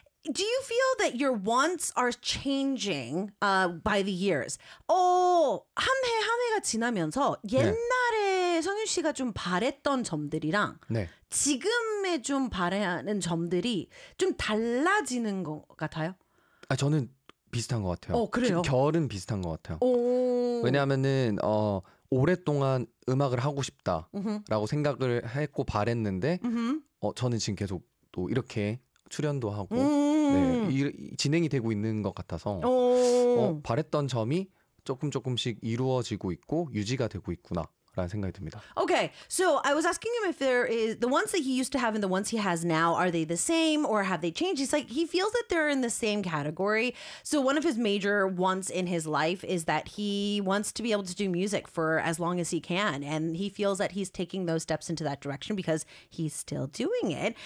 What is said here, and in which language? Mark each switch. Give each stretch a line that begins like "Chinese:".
English: Do you feel that your wants are changing by the years?
Korean: 한 해 한 해가 지나면서 옛날에 네. 성윤 씨가 좀 바랬던 점들이랑 네. 지금의 좀 바라는 점들이 좀 달라지는 것 같아요? 아, 저는 비슷한 것 같아요. 그래요? 결은 비슷한 것 같아요. 오. 왜냐하면은 오랫동안 음악을 하고 싶다라고 음흠. 생각을 했고 바랬는데 저는 지금 계속 또 이렇게 출연도 하고 네, 진행이 되고 있는 것 같아서 바랬던 점이 조금씩 이루어지고 있고 유지가 되고 있구나 라는 생각이 듭니다.
English: Okay, so I was asking him if there is the ones that he used to have and the ones he has now, are they the same or have they changed? He's like, he feels that they're in the same category. So one of his major wants in his life is that he wants to be able to do music for as long as he can. And he feels that he's taking those steps into that direction because he's still doing it.